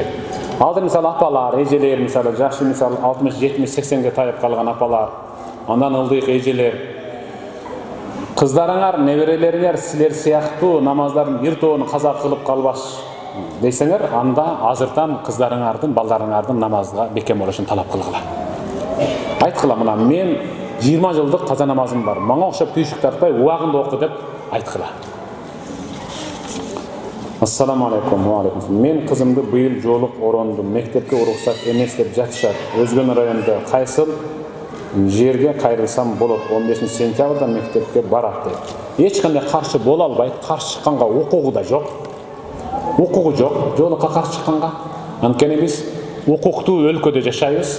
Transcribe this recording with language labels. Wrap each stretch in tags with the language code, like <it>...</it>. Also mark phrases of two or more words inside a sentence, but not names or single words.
<ky>Азыр мисалы апалар, эжелер, мисалы жашы мисалы 60, 70, 80ге тайып калган апалар, андан ылдыйк эжелер, кыздарыңар, неберелериңер силер сыяктуу намаздардын бир тоонун каза кылып калбаш десеңер, анда азыртан кыздарыңардын, балдарыңардын намазга бекем болушун талап кылгыла. Айткыла, мына мен 20 жылдык каза намазым бар. Мага окшоп түйшүк тартпай, убагында оку деп айткыла.</ky> <ar>السلام عليكم، وعليكم.</ar> <ky>Мен кызымды быйыл жолук орондум. Мектепке уруксат эмес деп жатышат. Өзгөн районда кайсыл жерге кайрылсам болот? 15 сентябрда мектепке барат деп. Эч кандай каршы боло албайт. Каршы чыкканга укугу да жок. Укугу жок. Жолукка каршы чыкканга. Анткени биз укуктуу өлкөдө жашайбыз.</ky>